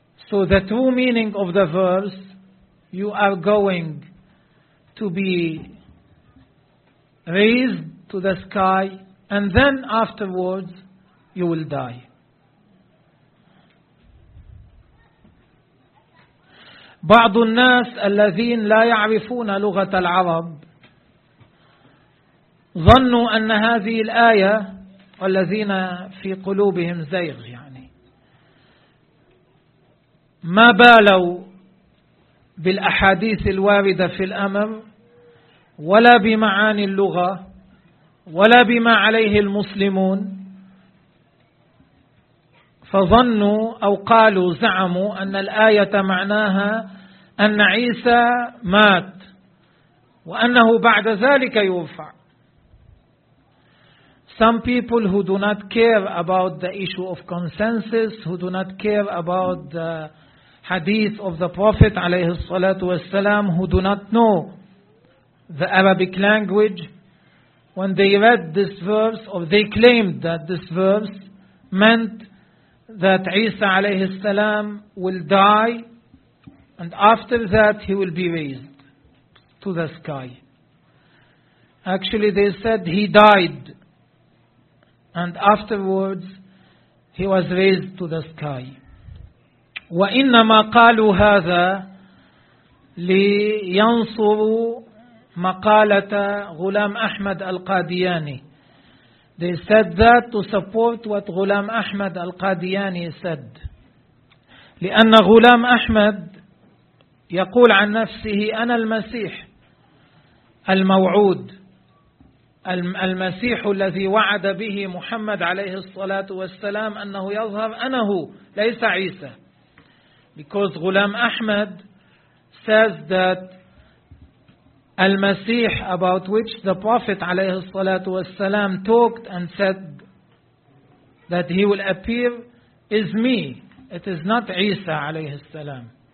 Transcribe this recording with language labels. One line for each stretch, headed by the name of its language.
English: So the true meaning of the verse, you are going to be raised to the sky, and then afterwards you will die.
Arabic: بعض الناس الذين لا يعرفون لغة العرب ظنوا أن هذه الآية والذين في قلوبهم زيغ يعني ما بالوا بالأحاديث الواردة في الأمر ولا بمعاني اللغة ولا بما عليه المسلمون، فظنوا أو قالوا زعموا أن الآية معناها أن عيسى مات وأنه بعد ذلك يرفع.
English: Some people who do not care about the issue of consensus, who do not care about the hadith of the Prophet عليه الصلاة والسلام, who do not know the Arabic language, when they read this verse, or they claimed that this verse meant that Isa عليه السلام will die, and after that he will be raised to the sky. Actually they said he died, and afterwards he was raised to the sky.
Arabic: وإنما قالوا هذا لينصروا مقالة غلام أحمد القادياني.
English: They said that to support what Ghulam Ahmad القادياني said.
Arabic: لأن غلام أحمد يقول عن نفسه أنا المسيح الموعود، المسيح الذي وعد به محمد عليه الصلاة والسلام أنه يظهر، أنا هو ليس عيسى.
English: Because Ghulam Ahmad says that المسيح about which the Prophet عليه الصلاة والسلام talked and said that he will appear is me. It is not عيسى عليه السلام.